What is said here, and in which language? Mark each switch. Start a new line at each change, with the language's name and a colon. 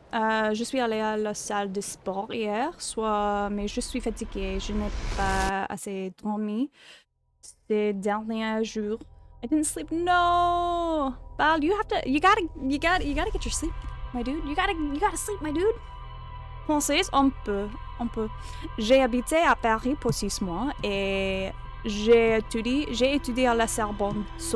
French: Je suis allée à la salle de sport hier soir, mais je suis fatiguée. Je n'ai pas assez dormi ces derniers jours.
English: I didn't sleep. No, Bal, you gotta get your sleep, my dude. You gotta sleep, my dude.
French: Français, on peut. J'ai habité à Paris pour 6 mois et j'ai étudié à la Sorbonne.